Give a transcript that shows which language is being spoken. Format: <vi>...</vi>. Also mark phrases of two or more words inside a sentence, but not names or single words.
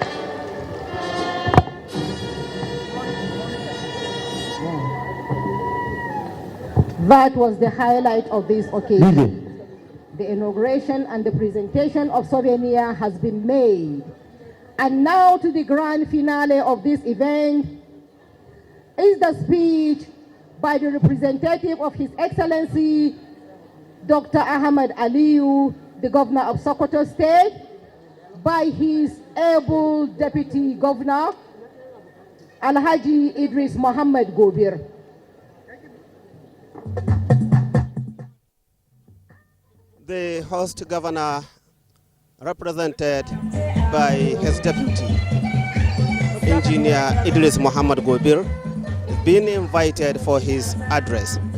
<en>That was the highlight of this occasion. The inauguration and the presentation of souvenir has been made. And now to the grand finale of this event is the speech by the representative of His Excellency, Dr. Ahmad Aliyu, the Governor of Sokoto State, by his able Deputy Governor, Alhaji Idris Muhammad Gobir. The host governor, represented by his deputy, Engineer Idris Muhammad Gobir, is being invited for his address.</en>